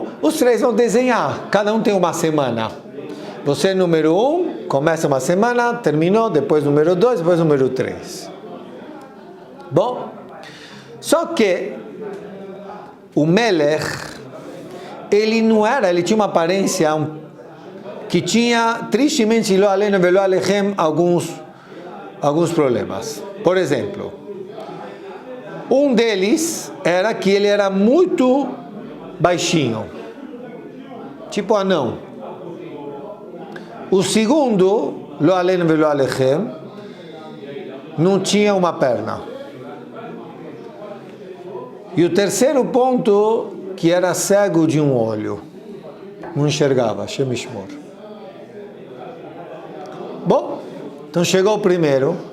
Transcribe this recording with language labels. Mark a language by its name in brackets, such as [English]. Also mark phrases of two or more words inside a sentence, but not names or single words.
[Portuguese] Os 3 vão desenhar, cada um tem uma semana. Você, número 1, começa uma semana, terminou, depois número 2, depois número 3. Bom, só que o Melech, ele não era, ele tinha uma aparência que tinha, tristemente, [Hebrew] לא עלינו ולא עליכם, [Portuguese] alguns problemas. Por exemplo, um deles era que ele era muito baixinho, tipo anão. O segundo, [Hebrew] לא עלינו ולא עליכם, [Portuguese] não tinha uma perna. E o terceiro ponto, que era cego de um olho, não enxergava, [Hebrew] השם ישמור. [Portuguese] Bom, então chegou o primeiro.